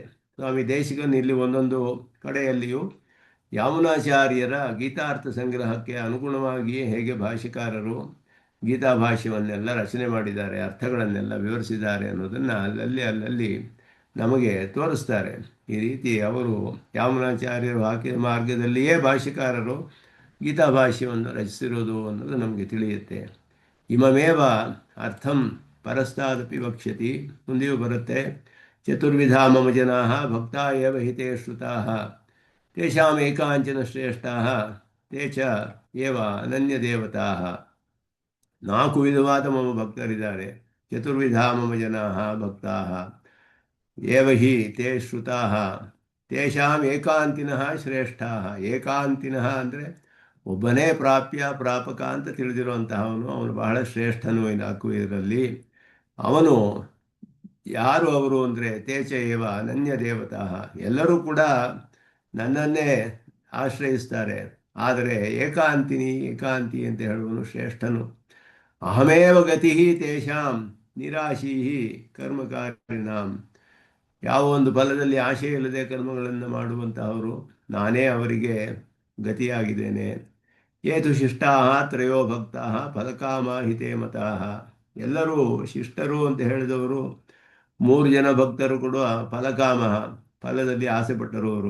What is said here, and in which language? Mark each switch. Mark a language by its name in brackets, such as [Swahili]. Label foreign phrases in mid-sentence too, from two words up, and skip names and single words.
[Kannada] ಸ್ವಾಮಿ ದೇಶಿಕನ್ ಇಲ್ಲಿ ಒಂದೊಂದು ಕಡೆಯಲ್ಲಿಯೂ ಯಾಮುನಾಚಾರ್ಯರ ಗೀತಾರ್ಥ ಸಂಗ್ರಹಕ್ಕೆ ಅನುಗುಣವಾಗಿಯೇ ಹೇಗೆ ಭಾಷ್ಯಕಾರರು ಗೀತಾ ಭಾಷ್ಯವನ್ನೆಲ್ಲ ರಚನೆ ಮಾಡಿದ್ದಾರೆ, ಅರ್ಥಗಳನ್ನೆಲ್ಲ ವಿವರಿಸಿದ್ದಾರೆ ಅನ್ನೋದನ್ನು ಅಲ್ಲಲ್ಲಿ ನಮಗೆ ತೋರಿಸ್ತಾರೆ. ಈ ರೀತಿ ಅವರು ಯಾಮುನಾಚಾರ್ಯರು ಹಾಕಿದ ಮಾರ್ಗದಲ್ಲಿಯೇ ಭಾಷ್ಯಕಾರರು ಗೀತಾ ಭಾಷ್ಯವನ್ನು ರಚಿಸಿರೋದು ಅನ್ನೋದು ನಮಗೆ ತಿಳಿಯುತ್ತೆ. [Sanskrit] ಇಮಮೇವ ಅರ್ಥಂ ಪರಸ್ತಾದಪಿ ವಕ್ಷ್ಯತಿ, [Kannada] ಮುಂದೆಯೂ ಬರುತ್ತೆ. [Sanskrit] ಚತುರ್ವಿಧಾ ಮಮ ಜನಾಃ ಭಕ್ತಾ ಏವ ಹಿತೇ ಶ್ರುತಾಃ ತೇಷಾಂ ಏಕಾಂಚನ ಶ್ರೇಷ್ಠಾಃ ತೇ ಚ ಏವ ಅನನ್ಯ ದೇವತಾಃ. [Kannada] 4 ವಿಧವಾದ ಮಮ ಭಕ್ತರಿದ್ದಾರೆ. [Sanskrit] ಚತುರ್ವಿಧಾ ಮಮ ಜನಾಃ ಭಕ್ತಾಃ ಏವ ಹಿ ತೇ ಶ್ರುತಾಃ ತೇಷಾಂ ಏಕಾಂತಿನಃ ಶ್ರೇಷ್ಠಾಃ. [Kannada] ಏಕಾಂತಿನಃ ಅಂದರೆ ಒಬ್ಬನೇ ಪ್ರಾಪಕ ಅಂತ ತಿಳಿದಿರುವಂತಹವನು, ಅವನು ಬಹಳ ಶ್ರೇಷ್ಠನು ಈ 4 ಇದರಲ್ಲಿ. ಅವನು ಯಾರು ಅವರು ಅಂದರೆ [Sanskrit] ತೇಚ ಏವ ಅನನ್ಯ ದೇವತಾ, [Kannada] ಎಲ್ಲರೂ ಕೂಡ ನನ್ನನ್ನೇ ಆಶ್ರಯಿಸ್ತಾರೆ. ಆದರೆ ಏಕಾಂತಿ ಅಂತ ಹೇಳುವನು ಶ್ರೇಷ್ಠನು. [Sanskrit] ಅಹಮೇವ ಗತಿ ತೇಷಾಂ ನಿರಾಶೀ ಕರ್ಮಕಾರಿಣಾಂ, [Kannada] ಯಾವ ಒಂದು ಫಲದಲ್ಲಿ ಆಶೆ ಇಲ್ಲದೆ ಕರ್ಮಗಳನ್ನು ಮಾಡುವಂತಹವರು, ನಾನೇ ಅವರಿಗೆ ಗತಿಯಾಗಿದ್ದೇನೆ. [Sanskrit] ಏತು ಶಿಷ್ಟಾಃ ತ್ರಯೋ ಭಕ್ತಾಃ ಫಲಕಾಮಾಹಿತೇ ಮತಾಃ, [Kannada] ಎಲ್ಲರೂ ಶಿಷ್ಟರು ಅಂತ ಹೇಳಿದವರು 3 ಜನ ಭಕ್ತರು ಕೂಡ ಫಲಕಾಮ, ಫಲದಲ್ಲಿ ಆಸೆ ಪಟ್ಟರುವರು.